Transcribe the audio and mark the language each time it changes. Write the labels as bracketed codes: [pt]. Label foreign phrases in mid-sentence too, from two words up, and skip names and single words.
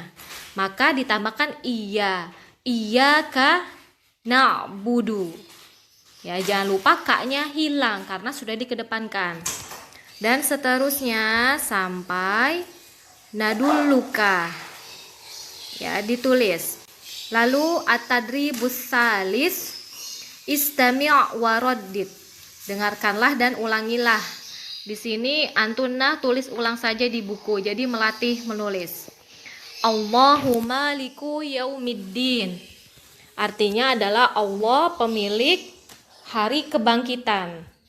[id] Maka ditambahkan [ar] إياك نعبد. [id] Ya, jangan lupa ka-nya hilang karena sudah dikedepankan. Dan seterusnya sampai nadulluka. Ya, ditulis. Lalu [ar] التدريب الثالث استمع وردد. [id] Dengarkanlah dan ulangilah. Di sini Antuna tulis ulang saja di buku. Jadi melatih menulis. [ar] الله مالك يوم الدين. [id] Artinya adalah Allah pemilik hari kebangkitan.